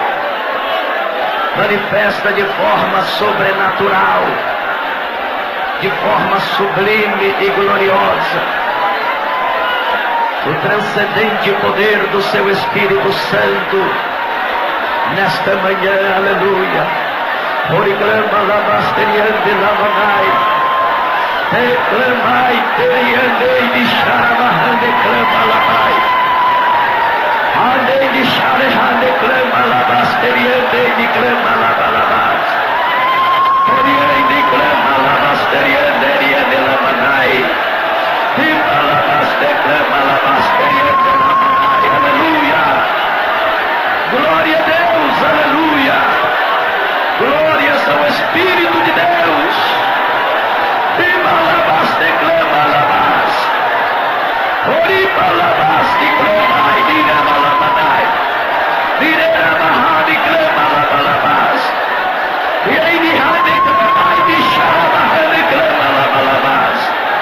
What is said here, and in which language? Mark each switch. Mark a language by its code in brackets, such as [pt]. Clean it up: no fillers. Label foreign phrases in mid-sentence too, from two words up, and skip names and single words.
[pt] Manifesta de forma sobrenatural, de forma sublime e gloriosa, o transcendente poder do seu Espírito Santo nesta manhã, aleluia. Oriclama labasteriande lamanai, reclamai, teriandei de xaramahande clama labai, andei de xarehande clama labasteriande de clama labalabas, oriande clama labasteriande de lamanai, riba labaste clama labasteriande lamanai, aleluia. Glória a Deus, aleluia. Glórias ao Espírito de Deus. Viva labas, declama labas. Oriba labas, declama e dirama labanai. Direma mahá, declama labalabas. Direi ha, declama e dixarama, declama labalabas.